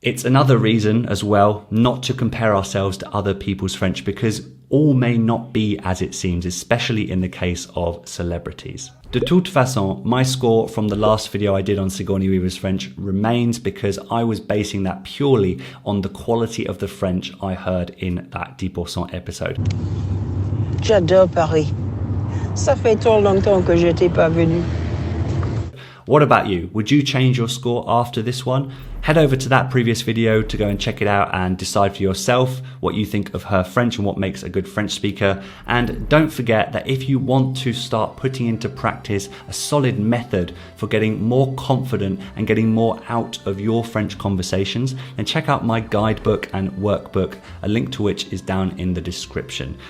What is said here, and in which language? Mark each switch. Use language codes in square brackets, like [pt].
[en] It's another reason as well not to compare ourselves to other people's French, because all may not be as it seems, especially in the case of celebrities. [fr] De toute façon, [en] my score from the last video I did on Sigourney Weaver's French remains because I was basing that purely on the quality of the French I heard in that 10% episode. [fr] J'adore Paris. Ça fait trop longtemps que je n'étais pas venue. [en] What about you? Would you change your score after this one? Head over to that previous video to go and check it out and decide for yourself what you think of her French and what makes a good French speaker. And don't forget that if you want to start putting into practice a solid method for getting more confident and getting more out of your French conversations, then check out my guidebook and workbook, a link to which is down in the description.